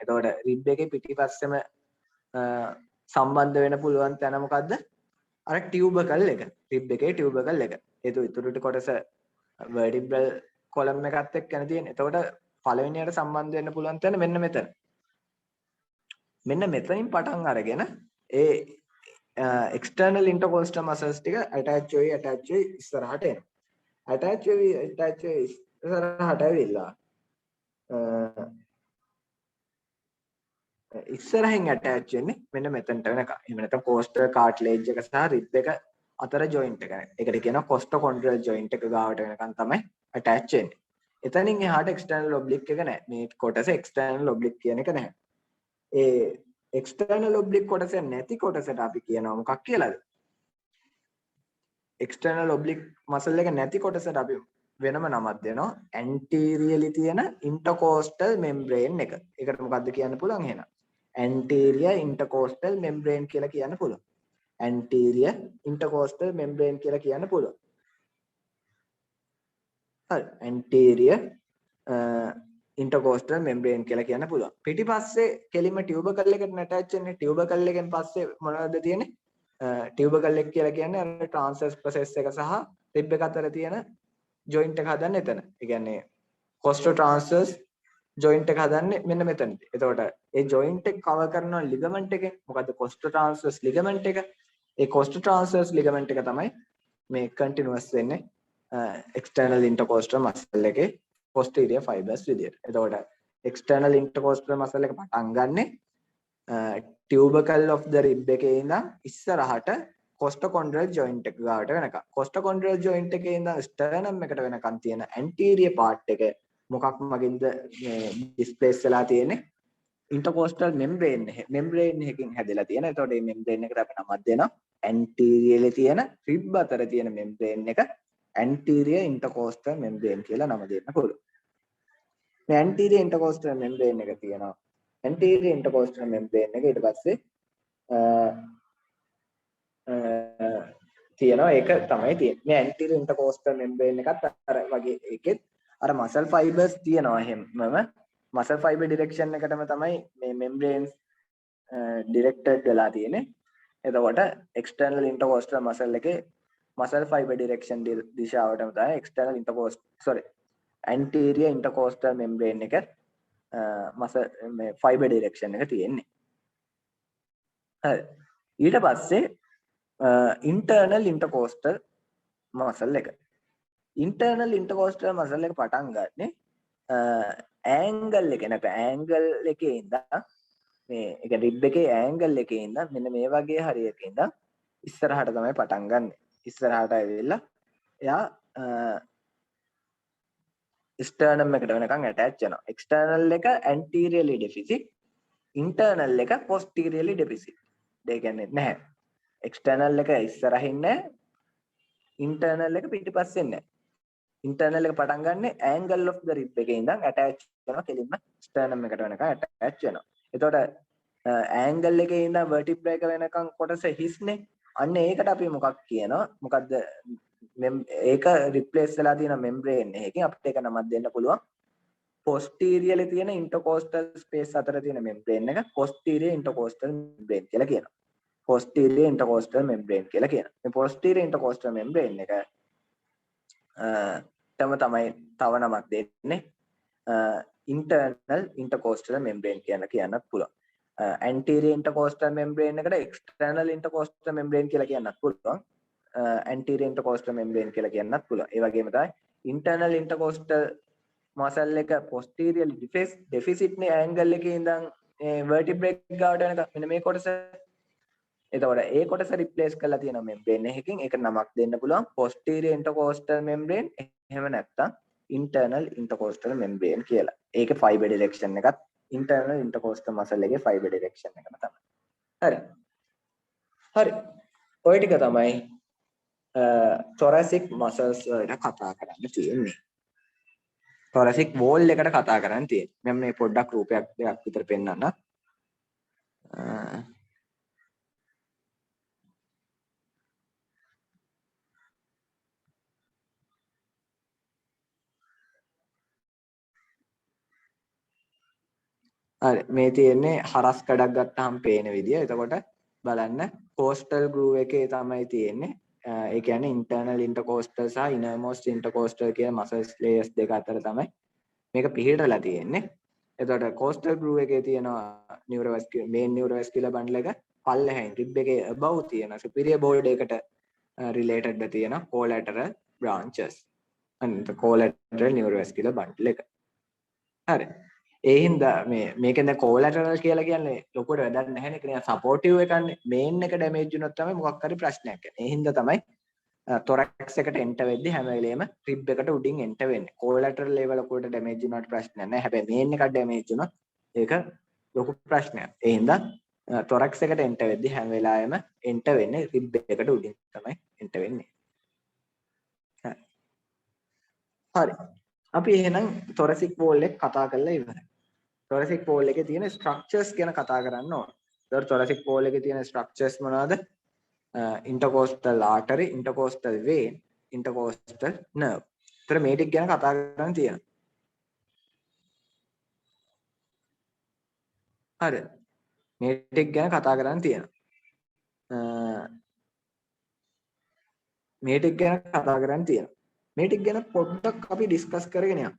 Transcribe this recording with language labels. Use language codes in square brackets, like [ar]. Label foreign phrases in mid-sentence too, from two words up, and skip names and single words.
[si] එතකොට රිබ් එකේ පිටිපස්සෙම සම්බන්ධ වෙන්න පුළුවන් තැන මොකද්ද? අර ටියුබකල් එක. රිබ් එකේ ටියුබකල් එක. ඉතුරු කොටස [en] vertebral column [si] එකත් එක්කනේ තියෙන්නේ. එතකොට පළවෙනියට සම්බන්ධ වෙන්න පුළුවන් තැන මෙන්න මෙතන. මෙන්න මෙතනින් පටන් අරගෙන ඒ [en] external intercostal muscles [si] ටික attach වෙයි ඉස්සරහට එනවා. attach වෙයි ඉස්සරහට ඇවිල්ලා ඉස්සරහින් attach වෙන්නේ මෙන්න මෙතනට වෙනකම්. එහෙම නැත්නම් [en] coastal cartilage [si] එක සහ rib එක අතර joint එක. ඒකට කියනවා [en] costochondral joint [si] එක ගාවට වෙනකම් තමයි attach වෙන්නේ. එතනින් එහාට [en] external oblique [si] එක නැහැ. මේ කොටස [en] external oblique [si] කියන එක නැහැ. ඒ [en] external oblique [si] කොටස නැති කොටසට අපි කියනවා මොකක් කියලාද? [en] external oblique muscle [si] එක නැති කොටසට අපි වෙනම නමක් දෙනවා anteriorly තියෙන [en] intercostal membrane [si] එක. ඒකට මොකද්ද කියන්න පුළුවන් එහෙනම්? [en] anterior intercostal membrane [si] කියලා කියන්න පුළුවන්. [en] anterior intercostal membrane [si] කියලා කියන්න පුළුවන්. හරි. [en] anterior intercostal membrane [si] කියලා කියන්න පුළුවන්. පිටිපස්සේ කෙලින්ම tubercle එකට attach වෙන්නේ. tubercle එකෙන් පස්සේ මොනවද තියෙන්නේ? tubercle එක කියලා කියන්නේ අර [en] transverse process [si] එක සහ rib එක අතර තියෙන joint එක හදන්නේ එතන. ඒ කියන්නේ [en] costotransverse joint [si] එක හදන්නේ මෙන්න මෙතනදී. එතකොට ඒ joint එක cover කරන ligament එකෙන් මොකද්ද [en] costotransverse ligament [si] එක. ඒ [en] costotransverse ligament [si] එක තමයි මේ continuous වෙන්නේ [en] external intercostal muscle [si] එකේ [en] posterior fibers [si] විදියට. එතකොට [en] external intercostal muscle [si] එක පටන් ගන්නෙ [en] tubercle of the rib [si] එකේ ඉඳන් ඉස්සරහට [en] costochondral joint [si] එක ගාවට වෙනකම්. [en] costochondral joint [si] එකේ ඉඳන් sternum එකට වෙනකම් තියෙන [en] anterior part [si] එක මොකක් මගින්ද මේ displace වෙලා තියෙන්නේ? [en] intercostal membrane [si] එකකින් හැදලා තියෙන. එතකොට මේ membrane එකට අපි නමක් දෙනවා anteriorly තියෙන rib අතර තියෙන membrane එක [en] anterior intercostal membrane [si] කියලා නම දෙන්න පුළුවන්. මේ [en] anterior intercostal membrane [si] එක තියෙනවා. [en] anterior intercostal membrane [si] එක ඊට පස්සේ තියෙනවා ඒක තමයි තියෙන්නේ. මේ [en] anterior intercostal membrane [si] එකත් අර වගේ එකෙත් අර [en] muscle fibers [si] තියෙනවා හැමම [en] muscle fiber direction [si] එකටම තමයි මේ [en] membranes directed [si] වෙලා තියෙන්නේ. එතකොට [en] external intercostal muscle [si] එකේ [en] muscle fiber direction [si] දිශාවටම තමයි [en] external intercostal anterior intercostal membrane [si] එක muscle මේ [en] fiber direction [si] එක තියෙන්නේ. හරි. ඊට පස්සේ [en] internal intercostal muscle [si] එක. [en] internal intercostal muscle [si] එක පටන් ගන්නෙ angle එක නැත්නම් angle එකේ ඉඳන් මේ ඒක rib එකේ angle එකේ ඉඳන් මෙන්න මේ වගේ හරියක ඉඳන් ඉස්සරහට තමයි පටන් ගන්නෙ. ඉස්සරහට ඇවිල්ලා එයා sternum එකට වෙනකන් attach වෙනවා. external එක [en] anteriorly deficit, [si] internal එක [en] posteriorly deficit. [si] දෙක කියන්නේ නැහැ. external එක ඉස්සරහින් නැහැ. internal එක පිටිපස්සෙන් නැහැ. internal එක පටන් ගන්නෙ [en] angle of the rib [si] එකේ ඉඳන් attach වෙනවා කෙලින්ම sternum එකට වෙනකන් attach වෙනවා. එතකොට angle එකේ ඉඳන් vertebra එක වෙනකන් කොටස හිස්නේ. අන්න ඒකට අපි මොකක් කියනවා? මොකද්ද ඒක රිප්ලේස් වෙලා තියෙන membrane එකකින් අපිට ඒක නමක් දෙන්න පුළුවන්. posteriorly තියෙන [en] intercostal space [si] අතර තියෙන membrane එක [en] posterior intercostal membrane [si] කියලා කියනවා. [en] posterior intercostal membrane [si] කියලා කියනවා. මේ [en] posterior intercostal membrane [si] එක තමයි තව නමක් දෙන්නේ. [en] internal intercostal membrane [si] කියලා කියන්නත් පුළුවන්. [en] anterior intercostal membrane [si] එකට [en] external intercostal membrane [si] කියලා කියන්නත් පුළුවන්. [en] anterior intercostal membrane [si] කියලා කියන්නත් පුළුවන්. ඒ වගේම තමයි [en] internal intercostal muscle [si] එක [en] posteriorly deficit [si] නේ angle එකේ ඉඳන් vertebrae ගාවට යනකම් මෙන්න මේ කොටස. එතකොට ඒ කොටස replace කරලා තියෙනවා membrane එකකින්. ඒකට නමක් දෙන්න පුළුවන් [en] posterior intercostal membrane. [si] එහෙම නැත්නම් [en] internal intercostal membrane [si] කියලා. ඒකේ [en] fiber direction [si] එකත් [en] internal intercostal muscle [si] එකේ [en] fiber direction [si] එකම තමයි. හරි. හරි. ඔය ටික තමයි [en] thoracic muscles [si] වලට කතා කරන්න තියෙන්නේ. [en] thoracic wall [si] එකට කතා කරන්න තියෙන්නේ. මම මේ පොඩ්ඩක් රූපයක් දෙකක් විතර පෙන්නන්න. හරි මේ තියෙන්නේ හරස් කඩක් ගත්තාම පේන විදිය. එතකොට බලන්න [en] coastal groove [si] එකේ තමයි තියෙන්නේ. ඒ කියන්නේ [en] internal intercostal [si] සහ [en] innermost intercostal [si] කියන [en] muscle layers [si] දෙක අතර තමයි මේක පිහිටලා තියෙන්නේ. එතකොට [en] coastal groove [si] එකේ තියෙනවා [en] neurovascular main neurovascular bundle [si] එක පල්ලෙහින් rib එකේ above තියෙන [en] superior board [si] එකට related තියෙන [en] collateral branches. [si] අනිත් [en] collateral neurovascular bundle [si] එක. හරි. ඒ හින්දා මේකෙන් දැන් collateral කියලා කියන්නේ ලොකුවට වැඩක් නැහැ නේ. ඒක නිකන් supportive එකන්නේ. main එක damage වුණොත් තමයි මොකක් හරි ප්‍රශ්නයක් එන්නේ. ඒ හින්දා තමයි thorax එකට enter වෙද්දි හැම වෙලේම rib එකට උඩින් enter වෙන්නේ. [en] collateral level [si] එකට damage වුණාට ප්‍රශ්නයක් නැහැ. හැබැයි main එකට damage වුණොත් ඒක ලොකු ප්‍රශ්නයක්. ඒ හින්දා thorax එකට enter වෙද්දි හැම වෙලාවෙම enter වෙන්නේ rib එකට උඩින් තමයි enter වෙන්නේ. හරි. අපි එහෙනම් [en] thoracic wall [si] එක කතා කරලා ඉවරයි. [en] thoracic wall [si] එකේ තියෙන structures ගැන කතා කරන්න ඕන. ඒතකොට [en] thoracic wall [si] එකේ තියෙන structures මොනවද? [en] intercostal artery, intercostal vein, intercostal nerve. [si] ඒතර මේ ටික ගැන කතා කරන්න තියෙනවා. හරි. මේ ටික ගැන කතා කරන්න තියෙනවා. මේ ටික ගැන කතා කරන්න තියෙනවා. මේ ටික ගැන පොඩ්ඩක් අපි ඩිස්කස් කරගෙන යමු.